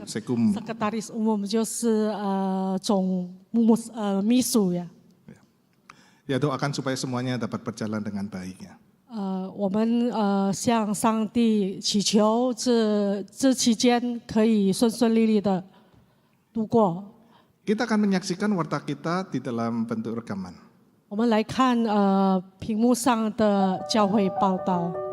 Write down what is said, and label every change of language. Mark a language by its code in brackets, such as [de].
[id] Sekretaris umum [zh] 就是总秘书呀。 [id] Ya doakan supaya semuanya dapat berjalan dengan baik ya. [zh] 我们向上帝祈求这期间可以顺顺利利的度过。 [id] Kita akan menyaksikan warta kita di dalam bentuk rekaman. [zh] 我们来看屏幕上的教会报道。